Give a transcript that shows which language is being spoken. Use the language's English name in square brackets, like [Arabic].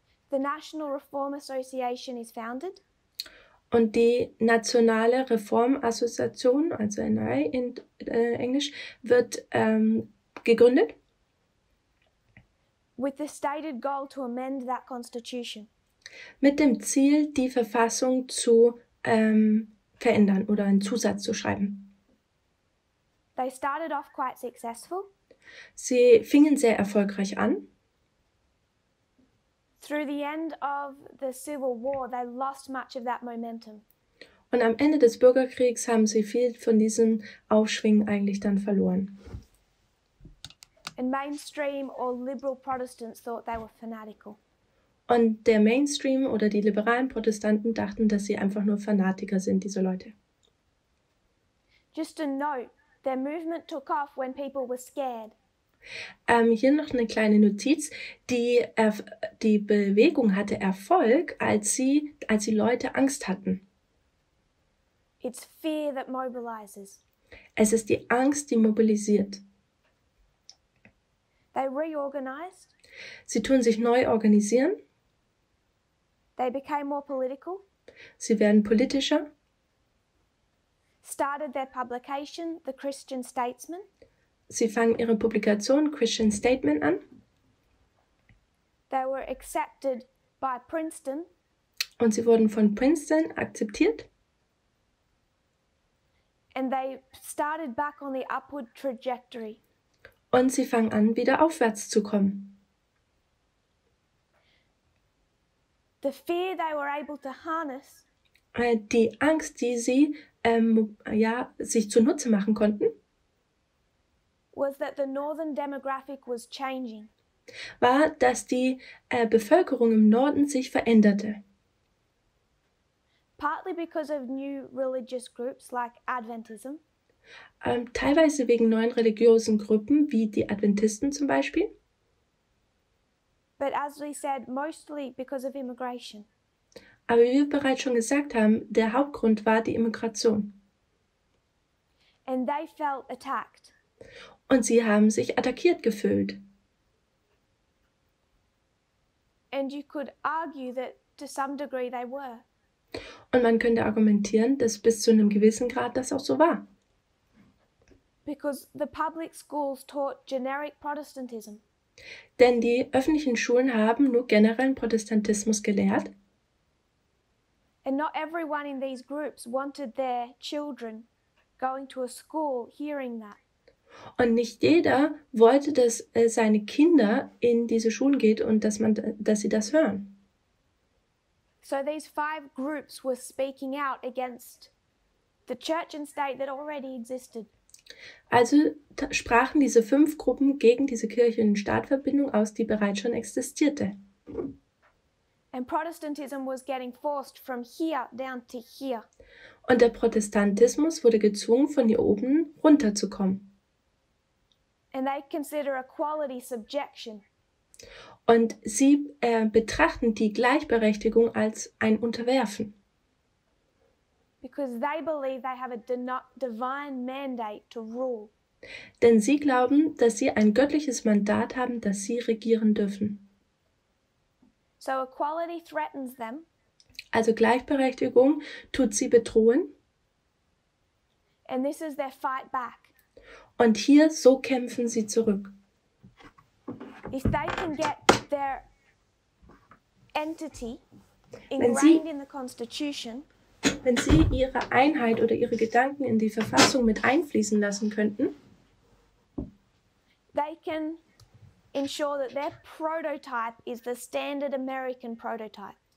[English] The National Reform Association is founded. [German] Und die Nationale Reformassoziation, also NRA in Englisch, wird gegründet. [English] With the stated goal to amend that constitution. [German] Mit dem Ziel, die Verfassung zu verändern oder einen Zusatz zu schreiben. [English] They started off quite successful. [German] Sie fingen sehr erfolgreich an. [English] Through the end of the Civil War, they lost much of that momentum. [German] Und am Ende des Bürgerkriegs haben sie viel von diesem Aufschwung eigentlich dann verloren. [English] And mainstream or liberal Protestants thought they were fanatical. [German] Und der Mainstream oder die liberalen Protestanten dachten, dass sie einfach nur Fanatiker sind, diese Leute. [English] Just a note, their movement took off when people were scared. [German] Hier noch eine kleine Notiz. Die Bewegung hatte Erfolg, als die Leute Angst hatten. [English] It's fear that mobilizes. [German] Es ist die Angst, die mobilisiert. [English] They reorganized. [German] Sie tun sich neu organisieren. [English] They became more political. [German] Sie werden politischer. [English] Started their publication, The Christian Statesman. [German] Sie fangen ihre Publikation Christian Statement an. [English] They were accepted by Princeton. [German] Und sie wurden von Princeton akzeptiert. [English] And they started back on the upward trajectory. [German] Und sie fangen an, wieder aufwärts zu kommen. [English] The fear they were able to harness. [German] Die Angst, die sie sich zunutze machen konnten, [English] Was that the northern demographic was changing. [German] war, dass die Bevölkerung im Norden sich veränderte. [English] Partly because of new religious groups like Adventism. [German] Teilweise wegen neuen religiösen Gruppen, wie die Adventisten zum Beispiel. [English] But as we said, mostly because of immigration. [German] Aber wie wir bereits schon gesagt haben, der Hauptgrund war die Immigration. [English] And they felt attacked. [German] Und sie haben sich attackiert gefühlt. [English] And you could argue that to some degree they were. [German] Und man könnte argumentieren, dass bis zu einem gewissen Grad das auch so war. [English] Because the public schools taught generic Protestantism. [German] Denn die öffentlichen Schulen haben nur generellen Protestantismus gelehrt. [English] And not everyone in these groups wanted their children going to a school hearing that. [German] Und nicht jeder wollte, dass seine Kinder in diese Schulen gehen und dass sie das hören. [English] So these 5 groups were speaking out against the church and state that already existed. [German] Also sprachen diese 5 Gruppen gegen diese Kirche- und Staatverbindung aus, die bereits schon existierte. [English] And Protestantism was getting forced from here down to here. [German] Und der Protestantismus wurde gezwungen, von hier oben runterzukommen. [English] And they consider equality subjection. [German] Und sie betrachten die Gleichberechtigung als ein Unterwerfen. [English] Because they believe they have a divine mandate to rule. [German] Denn sie glauben, dass sie ein göttliches Mandat haben, dass sie regieren dürfen. [English] So equality threatens them. [German] Also Gleichberechtigung tut sie bedrohen. [English] And this is their fight back. [German] Und hier so kämpfen sie zurück. [English] If they can get their entity ingrained in the Constitution, [German] wenn sie ihre Einheit oder ihre Gedanken in die Verfassung mit einfließen lassen könnten, [English] they can ensure that their prototype is the standard American prototype.